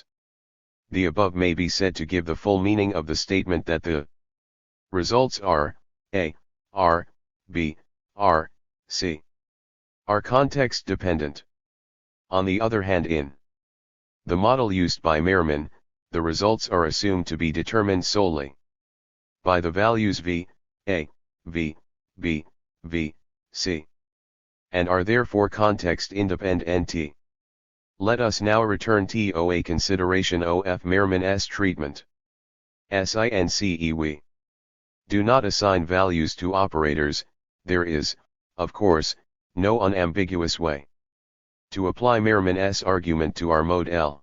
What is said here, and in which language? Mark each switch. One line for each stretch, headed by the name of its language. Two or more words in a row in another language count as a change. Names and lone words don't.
English: The above may be said to give the full meaning of the statement that the results are a, r, b, r, c are context dependent. On the other hand, in the model used by Merriman, the results are assumed to be determined solely by the values v, a, v, b, v, c, and are therefore context independent. Let us now return to a consideration of Merriman's treatment. Since we do not assign values to operators, there is, of course, no unambiguous way to apply Merriman's argument to our model.